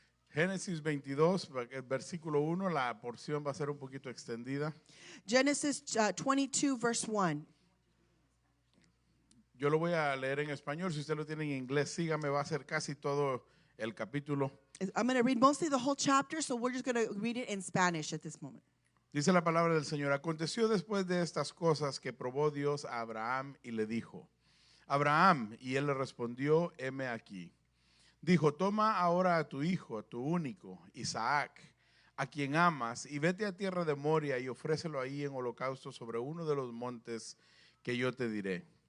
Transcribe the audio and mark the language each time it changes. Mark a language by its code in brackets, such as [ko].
[es] Génesis 22, el versículo 1, la porción va a ser un poquito extendida. [en] Genesis 22, verse 1. [es] Yo lo voy a leer en español, si usted lo tiene en inglés, sígame, va a ser casi todo el capítulo. [en] I'm going to read mostly the whole chapter, so we're just going to read it in Spanish at this moment. [es] Dice la palabra del Señor: aconteció después de estas cosas que probó Dios a Abraham y le dijo: Abraham, y él le respondió: heme aquí. Dijo: toma ahora a tu hijo, a tu único, Isaac, a quien amas, y vete a tierra de Moria y ofrécelo ahí en holocausto sobre uno de los montes que yo te diré.